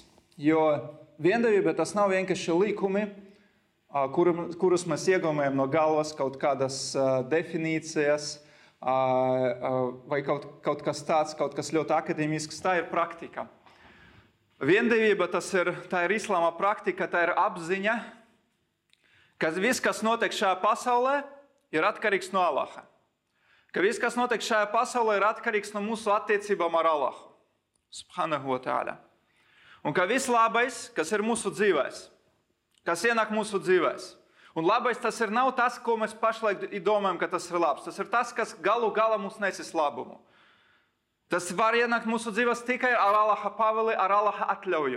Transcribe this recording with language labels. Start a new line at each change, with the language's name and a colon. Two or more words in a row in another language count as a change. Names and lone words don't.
Latvian: Jo viendevība tas nav vienkārši likumi, kurus mēs iegūmējam no galvas, kaut kādas definīcijas, vai kaut kas tāds, kaut kas ļoti akadēmisks, tā ir praktika. Viendevība tā ir islāma praktika, tā ir apziņa, ka viss, kas notiek šajā pasaulē, ir atkarīgs no Allaha. Ka viss, kas notiek šajā pasaulē, ir atkarīgs no mūsu attiecībām ar Allahu.
Arabic: سبحانه وتعالى.
Latvian: Un ka viss labais, kas ir mūsu dzīvēs, kas ienāk mūsu dzīvēs. Un labais tas nav tas, ko mēs pašlaik domājam, ka tas ir labs. Tas ir tas, kas galu galā mums nesis labumu. Tas var ienākt mūsu dzīvēs tikai ar Allaha paveli, ar Allaha atļauju.